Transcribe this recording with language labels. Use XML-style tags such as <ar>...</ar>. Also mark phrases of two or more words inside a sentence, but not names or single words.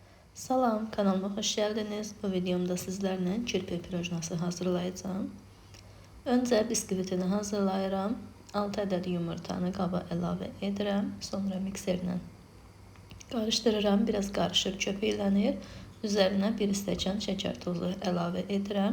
<tr>Salam, kanalıma hoş geldiniz. Bu videomda sizlerle kirpi pirojnası hazırlayacağım.</tr> <az>Önce biskvitini hazırlayıram. 6 adet yumurtanı qaba əlavə edirəm. Sonra mikserlə qarışdırıram. Biraz qarışır, köpüklənir. Üzərinə 1 stəkan şəkər tozu əlavə edirəm.</az>